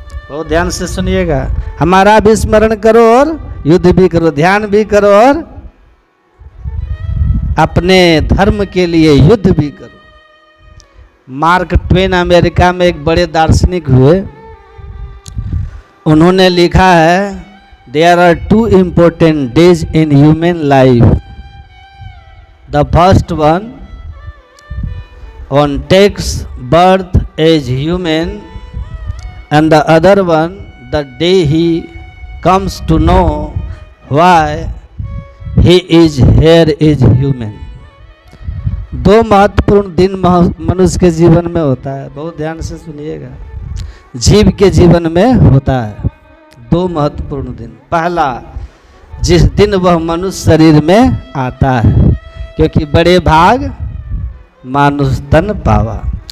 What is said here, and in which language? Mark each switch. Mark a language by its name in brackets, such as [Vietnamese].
[Hindi] बहुत ध्यान से सुनिएगा, हमारा भी स्मरण करो और युद्ध भी करो, ध्यान भी करो और अपने धर्म के लिए युद्ध भी करो। मार्क ट्वेन अमेरिका में एक बड़े दार्शनिक हुए, उन्होंने लिखा है [English] There are 2 important days in human life. The first one takes birth as human, and the other one the day he comes to know why he is here is human. [Hindi] 2 महत्वपूर्ण दिन मनुष्य के जीवन में होता है। बहुत ध्यान से सुनिएगा, जीव के जीवन में होता है 2 महत्वपूर्ण दिन। पहला, जिस दिन वह मनुष्य शरीर में आता है, क्योंकि बड़े भाग मानुष तन पावा।